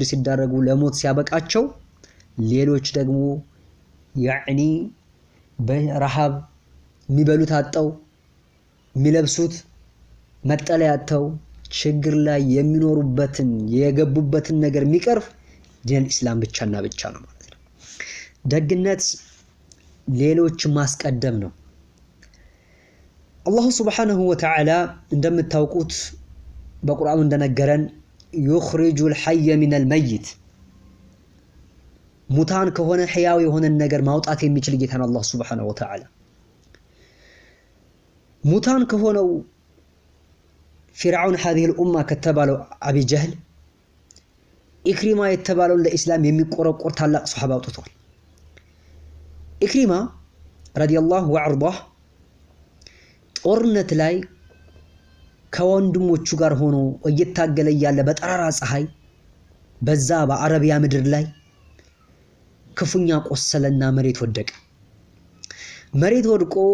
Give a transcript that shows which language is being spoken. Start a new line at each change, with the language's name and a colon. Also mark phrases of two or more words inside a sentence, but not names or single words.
Amharic: ሲዳረጉ ለሞት ሲያበቃቸው፣ ሌሎች ደግሞ ያኒ በረሃብ የሚበሉት አጣው የሚለብሱት መጠለያ አጣው ችግር ላይ የሚኖሩበትን የገቡበትን ነገር የሚቀርፍ ዲን ኢስላም ብቻና ብቻ ነው ማለት ነው። ደግነት ሌሎች ማስቀደም ነው። አላሁ
Arabic: سبحانه وتعالى
Amharic: እንደምታውቁት በቁርአኑ እንደነገረን
Arabic: يخرج الحي من الميت፣
Amharic: ሙታን ከሆነ ሕያው የሆነ ነገር ማውጣት የሚችል ጌታ ነው አላህ
Arabic: سبحانه وتعالى።
Amharic: ሙታን ከሆነው ፊርዓውን
Arabic: هذه الامه
Amharic: ከተባለው አቢ ጀህል ኢክሪማ የተባለው ለኢስላም የሚቆረቆር ታላቅ ሱሐባ አውጥቷል። ኢክሪማ
Arabic: رضي الله عنه
Amharic: ጦርነት ላይ ከወንድሞቹ ጋር ሆኖ እየታገለ ያለ በጠራራ ፀሐይ በዛ በአረቢያ ምድር ላይ ክፉኛ ቆሰለና መሬት ወደቀ መሬት ወድቆ